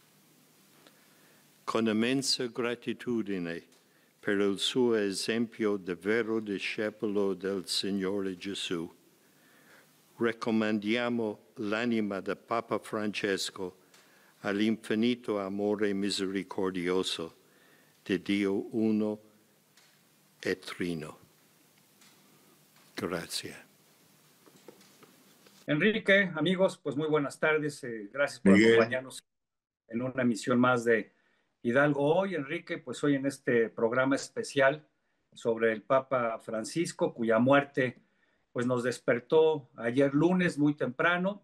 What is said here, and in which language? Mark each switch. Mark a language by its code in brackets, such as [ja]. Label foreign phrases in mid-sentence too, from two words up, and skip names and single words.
[it] Con immensa gratitudine per il suo esempio di vero discepolo del Signore Gesù, raccomandiamo l'anima del Papa Francesco all'infinito amore misericordioso di Dio uno e trino. Grazie. [es] Enrique, amigos, pues muy buenas tardes. Gracias por acompañarnos en una emisión más de Hidalgo Hoy. Enrique, pues hoy en este programa especial sobre el Papa Francisco, cuya muerte pues nos despertó ayer lunes muy temprano.